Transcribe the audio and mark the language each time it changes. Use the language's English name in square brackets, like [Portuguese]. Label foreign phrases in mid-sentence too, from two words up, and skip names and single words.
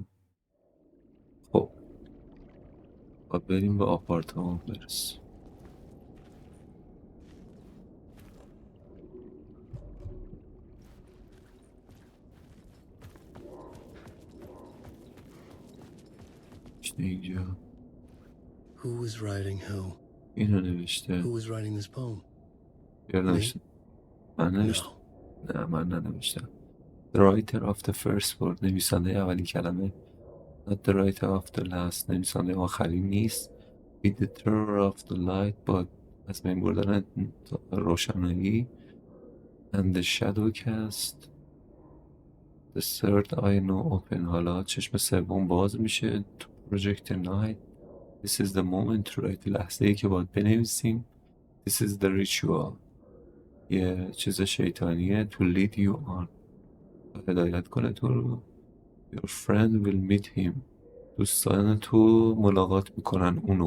[Persian] خب باید بریم به آپارتمان برس. işte اینجا [English] Who was writing who? [Persian] اینو نوشته. [English] Who was writing this poem? [Persian] یا نوشته. من نوشتم. نه من ننوشتم. [English] The writer of the first word، [Persian] نویسنده اولین کلمه. [English] Not the writer of the last، [Persian] نویسنده آخرین نیست. [English] Be the terror of the light، [Persian] با از بین بردن روشنایی. [English] And the shadow cast. The third eye now open، [Persian] حالا چشم سوم باز میشه. [English] To project the night. This is the moment to write، [Persian] لحظه ای که باید بنویسیم. [English] This is the ritual، [Persian] یه چیز شیطانیه. [English] To lead you on، [Persian] هدایت کنه تو رو. [English] Your friend will meet him، [Persian] دوستان تو ملاقات میکنن اونو.